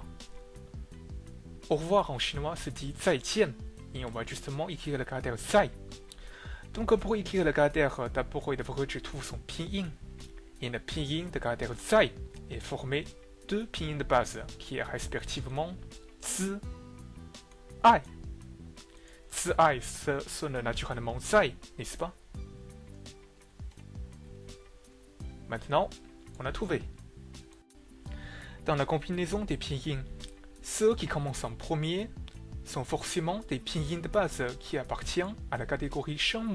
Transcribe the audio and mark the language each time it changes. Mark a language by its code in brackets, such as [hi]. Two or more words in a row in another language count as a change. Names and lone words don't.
[fr] Au revoir en chinois se dit 再见, et on va justement écrire le caractère 在. Donc pour écrire le caractère, d'abord il faut que je trouve son pinyin. Et le pinyin de caractère 在 est formé deux pinyins de base, qui est respectivement 子, ai. 子 ai sonne naturellement 在, n'est-ce pas? Maintenant, on a trouvé. Dans la combinaison des pinyins, ceux qui commencent en premier sont forcément des pinyins de base qui appartiennent à la catégorie shengmu.